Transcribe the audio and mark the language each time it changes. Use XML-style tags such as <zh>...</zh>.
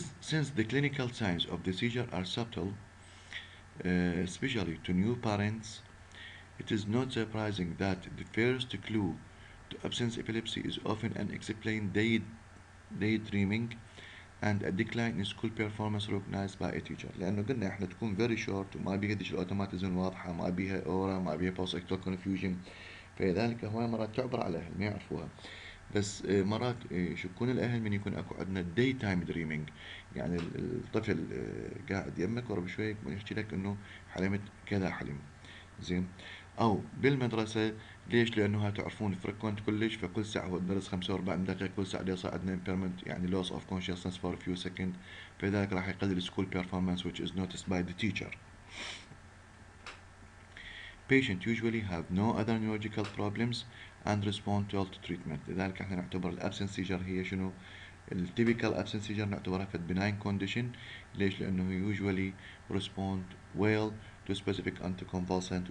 <en>Since the clinical signs of the seizure are subtle, especially to new parents, it is not surprising that the first clue to absence epilepsy is often unexplained daydreaming and a decline in school performance recognized by a teacher.</en> <ar>لأنه قلنا إحنا تكون</ar> <en>very short</en> <ar>وما بيها ديش الأوتوماتيزم واضحة، ما بيها أورا، ما بيها</ar> <en>post ictal confusion،</en> <ar>فلذلك هواي مرات تعبر على الأهل ما يعرفوها. بس مرات يشكون الأهل من يكون أكو عندنا</ar> <en>day time dreaming،</en> <ar>يعني الطفل قاعد يمك ورا بشوي يكون يحكي لك إنه حلمت كذا حلم، زين. أو بالمدرسة، ليش؟ لأنه تعرفون فريكونت كلش، فكل ساعة هو الدرس 45 دقيقة، كل ساعة يصير عندنا impairment يعني</ar> <en>loss of consciousness for a few seconds،</en> <ar>فلذلك راح يقلل</ar> <en>school performance which is noticed by the teacher. Patients usually have no other neurological problems and respond well to treatment.</en> <ar>لذلك احنا نعتبر الابسنس سيجر هي شنو؟ التيبيكال</ar> <en>absence seizure</en> <ar>نعتبرها في benign condition. ليش؟ لأنه</ar> <en>usually respond well to specific anticonvulsant.</en>